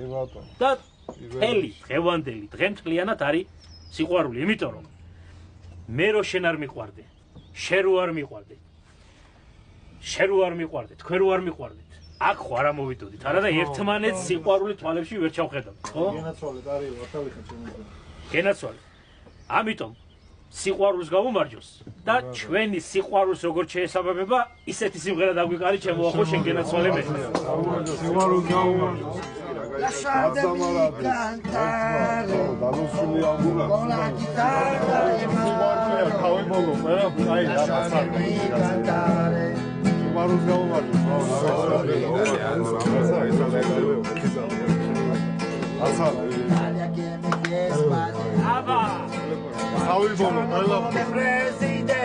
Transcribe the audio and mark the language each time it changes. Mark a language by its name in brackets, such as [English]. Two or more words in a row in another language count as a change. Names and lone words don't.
[Georgian] და მთელი დღევანდელი დღემთლიანად არის სიყვარული, იმიტომ რომ მე რო შენ არ მიყვარდე, შენ რო არ მიყვარდე, შენ რო არ მიყვარდე, თქვენ რო არ მიყვარდეთ, აქ ხო არ ამოვიდოდით, არა და ერთმანეთს სიყვარული თვალებში ვერ ჩავხედავთ, ხო? გენაცვალეთ, არის, ვართავიხეთ შემოგვიყვება. გენაცვალეთ. ამიტომ სიყვარულს გავუმარჯოს და ჩვენი სიყვარულს როგორც შეესაბამება, ისეთი სიმღერა დაგვიყარი, შემოახო შენ გენაცვალე მე. სიყვარულს გავუმარჯოს. [Italian] Lasciatemi cantare con la chitarra in mano. Lasciatemi cantare. L'Italia che mi chiede come presidente.